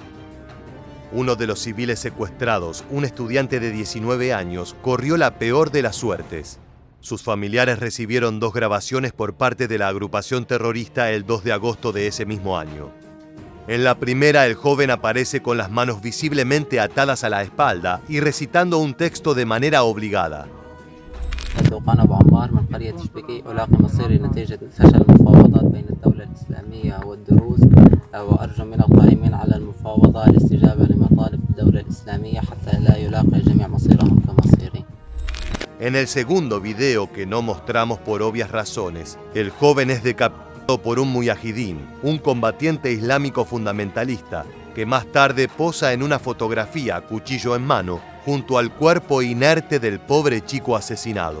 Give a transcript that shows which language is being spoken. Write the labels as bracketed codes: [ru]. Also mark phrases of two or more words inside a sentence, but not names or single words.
[es] Uno de los civiles secuestrados, un estudiante de 19 años, corrió la peor de las suertes. Sus familiares recibieron 2 grabaciones por parte de la agrupación terrorista el 2 de agosto de ese mismo año. En la primera, el joven aparece con las manos visiblemente atadas a la espalda y recitando un texto de manera obligada. [ar] أنا أبو عمار من قرية شبكي ألاقي مصيري نتيجة فشل المفاوضات بين الدولة الإسلامية والدروز وأرجو من القائمين على المفاوضة الاستجابة لمطالب الدولة الإسلامية حتى لا يلاقي الجميع مصيرهم كمصيري. [es] En el segundo video, que no mostramos por obvias razones, el joven es decapitado por un mujahidín, un combatiente islámico fundamentalista, que más tarde posa en una fotografía, cuchillo en mano, junto al cuerpo inerte del pobre chico asesinado.